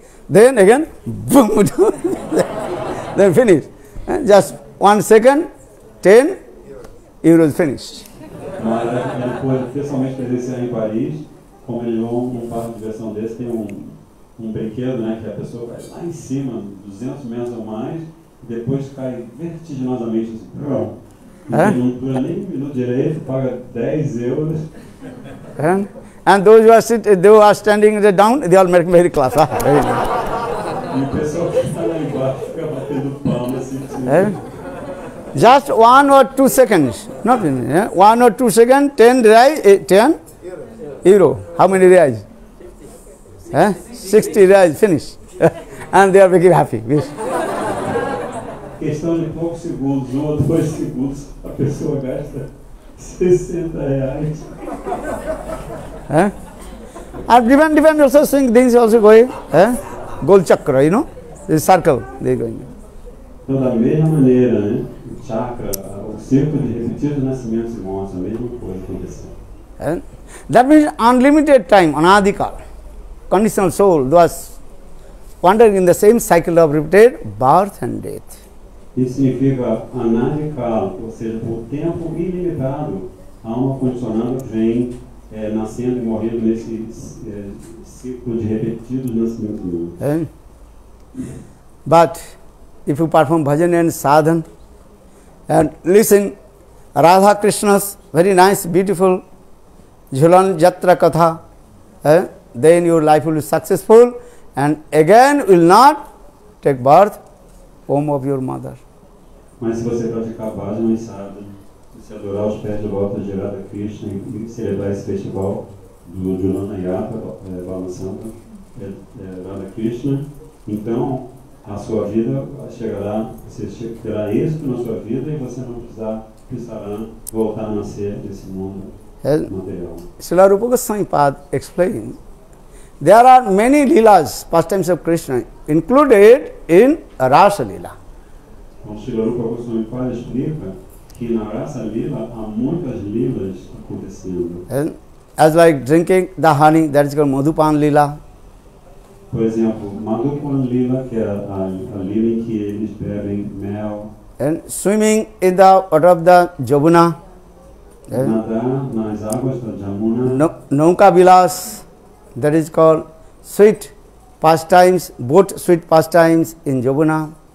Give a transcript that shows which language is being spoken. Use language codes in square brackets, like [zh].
[en] Then again, boom, then finish. Just 1 second, 10 euros finished. [pt] Mas ele pôde pessoalmente presenciar em Paris, como eles vão num parque de diversão desse, tem um brinquedo, né, que a pessoa vai lá em cima, 200 metros ou mais, e depois cai vertiginosamente assim, não dura nem 1 minuto direito, paga 10 euros. [en] And those who are standing down, they all make very class. [pt] E o pessoal que está lá embaixo fica batendo palma assim. [en] Just 1 or 2 seconds, not 1 or 2 seconds, 10 reais, 10 euro. How many reais? 60 reais, finish. And they are very happy. [pt] Questão de poucos segundos, 1 ou 2 segundos, a pessoa gasta 60 reais. [en] And different also swing things also going. Gold chakra, you know, the circle they are going. [pt] Então, da mesma maneira, né? O chakra, o círculo de repetidos nascimentos e mortes, a mesma coisa acontecendo. [en] That means unlimited time, anadikal, conditional soul, was wandering in the same cycle of repeated birth and death. [pt] Isso significa anadikal, ou seja, por tempo ilimitado, a alma condicionada vem nascendo e morrendo nesse ciclo de repetidos nascimentos e mortes. [en] But if you perform bhajan and sadhan and listen Radha Krishna's very nice, beautiful Jhulan Jatra Katha, then your life will be successful and again will not take birth home of your mother. [pt] Mas se você praticar bhajan e sadhan, se adorar os pés de lotos de Radha Krishna e celebrar esse festival do Julana Yatra, balançando Radha Krishna, então a sua vida chegará, você terá êxito na sua vida e você não precisará voltar a nascer desse mundo material. [en] Srila Rupa Goswami Pad explained, there are many leelas, pastimes of Krishna, included in Rasa Leela. [pt] Então, Srila Rupa Goswami Pad explica que na Rasa Leela há muitas leelas acontecendo. [en] And as like drinking the honey, that is called Madhupan Leela. [pt] Por exemplo, Madhupan Leela, que é a leela em que eles bebem mel. [en] And swimming in the water of the Jabuna. [pt] Nadar nas águas da Jamuna. [en] Nauka Vilas, that is called sweet pastimes, both sweet pastimes in Jabuna.